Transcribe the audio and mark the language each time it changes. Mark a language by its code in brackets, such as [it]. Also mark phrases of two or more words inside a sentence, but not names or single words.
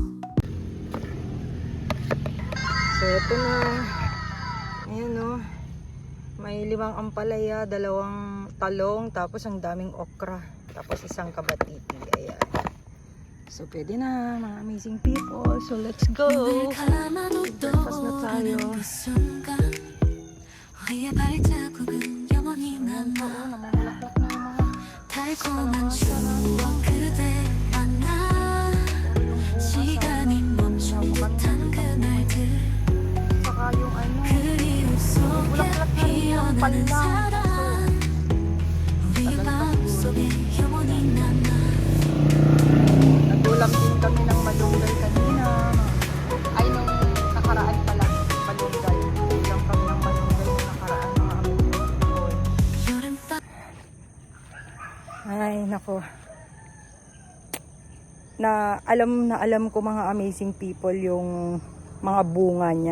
[tl] So, ito na. Ayan, oh. May 5 ampalaya, 2 talong, tapos ang daming okra. Tapos isang kabatiti. Ayan. So, pwede na, mga [en] amazing people. So, let's go. [ko] 눈을 감아도 [tl] Breakfast na tayo. [ko] 떠오르는 그 순간 우리의 발자국은 영원히 남아 [tl] Oo, namumulaklak na yung mga [ko] 달콤한 추억 그대 만나 시간이 멈춘 듯한 그날들 [tl] saka yung [ko] 그리움 속에 피어나는 사랑 우리의 마음속에 영원히 남아 [tl] nagulam din kami ng malunggay kanina. Ay, nung nakaraan pala, malunggay. Nagulam kami ng malunggay nung nakaraan, mga [en] amazing people. [ko] 여름밤 [tl] Ay, nako. Na alam ko mga [en] amazing people [tl] yung mga bunga niya.